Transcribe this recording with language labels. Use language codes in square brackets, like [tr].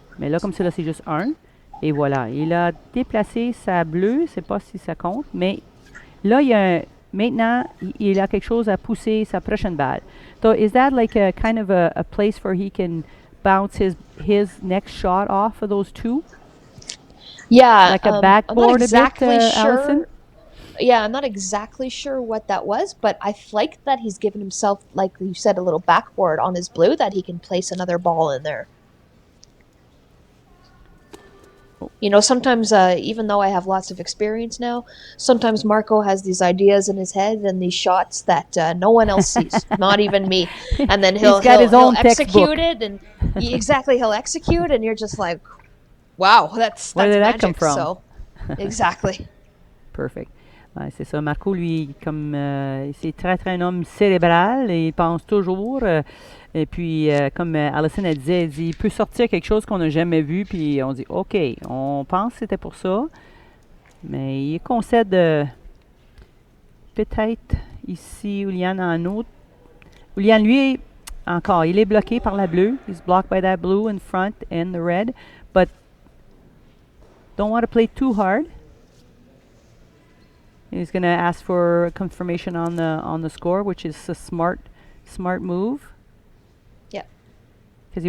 [fr] Mais là, comme ça, là, c'est juste 1. Et voilà. Il a déplacé sa bleue. Je ne sais pas si ça compte, mais là, maintenant, il a quelque chose à pousser sa prochaine balle. [en] So is that like a kind of a place where he can bounce his next shot off of those two? Yeah, Like a I'm backboard not exactly a bit, sure. Allison? Yeah, I'm not exactly sure what that was, but I like that he's given himself, like you said, a little backboard on his blue that he can place another ball in there. You know, sometimes, even though I have lots of experience now, sometimes Marco has these ideas in his head and these shots that no one else sees, not even me. And then he'll execute it, and he'll execute, and you're just like, wow, that's Where did that come from? So, exactly. Perfect. [fr] Ouais, c'est ça. Marco, lui, comme c'est très, très un homme cérébral, et il pense toujours. Et puis, comme Allison elle disait, elle dit, il peut sortir quelque chose qu'on n'a jamais vu, puis on dit, OK, on pense que c'était pour ça, mais il concède peut-être ici, Iulian en autre. Iulian, lui, encore, il est bloqué par la bleue. [en] He's blocked by that blue in front and the red, but don't want to play too hard. He's going to ask for confirmation on the score, which is a smart move. Yeah. Because he